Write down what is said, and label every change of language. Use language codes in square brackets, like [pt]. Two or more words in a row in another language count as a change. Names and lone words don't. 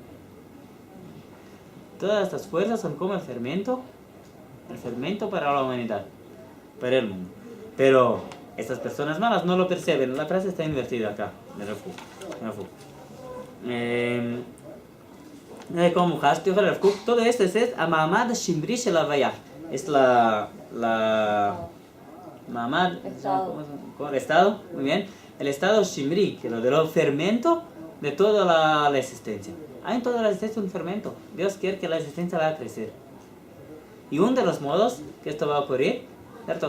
[es] Todas estas fuerzas son como el fermento para la humanidad, para el mundo. Pero estas personas malas no lo perciben. La frase está invertida acá, de Rav Kook. Como Mujas, Rav Kook, todo esto es [he] המעמד השמרי של ההוויה. [es] Es Mamad, Estado. ¿cómo el estado? Muy bien. El estado Shimri, que lo de los fermento de toda la existencia. Hay en toda la existencia un fermento. Dios quiere que la existencia va a crecer. Y uno de los modos que esto va a ocurrir, ¿cierto?